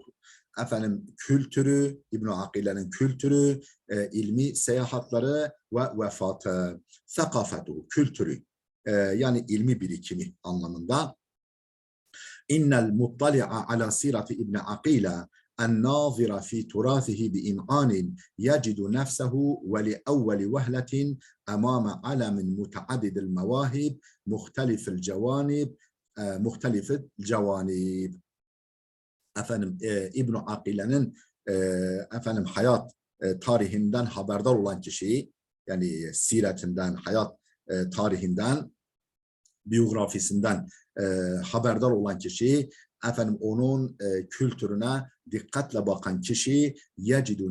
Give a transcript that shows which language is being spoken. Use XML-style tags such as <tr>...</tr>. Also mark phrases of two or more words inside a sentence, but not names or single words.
<tr>Efendim, kültürü, İbn Akile'nin kültürü, ilmi seyahatleri ve vefatı. Thakafetuhu, kültürü, yani ilmi birikimi anlamında.</tr> <ar>إن المطلع على سيرة ابن عقيل الناظر في تراثه بإمعان يجد نفسه ولأول وهلة أمام علم متعدد المواهب مختلف الجوانب</ar> <tr>Efendim, İbn Akile'nin hayat tarihinden haberdar olan kişiyi, yani siretinden, hayat tarihinden, biyografisinden haberdar olan kişi, onun kültürüne dikkatle bakan kişi yecidu</tr>